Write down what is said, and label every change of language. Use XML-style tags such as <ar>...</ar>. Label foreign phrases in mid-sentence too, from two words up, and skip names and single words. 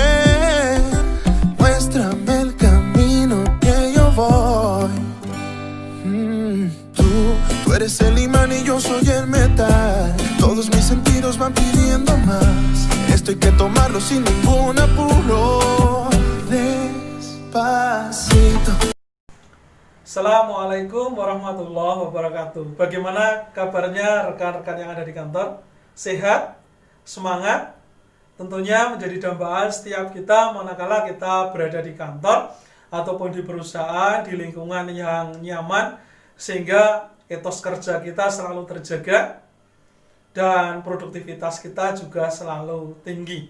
<es>Muéstrame el camino que yo voy. Tú eres el imán y yo soy el metal. Todos mis sentidos van pidiendo más. Esto hay que tomarlo sin ningún apuro. Despacito.</es> <ar>السلام عليكم ورحمة الله وبركاته.</ar> <id>Bagaimana kabarnya rekan-rekan yang ada di kantor? Sehat? Semangat? Tentunya menjadi dambaan setiap kita manakala kita berada di kantor ataupun di perusahaan, di lingkungan yang nyaman, sehingga etos kerja kita selalu terjaga dan produktivitas kita juga selalu tinggi.</id>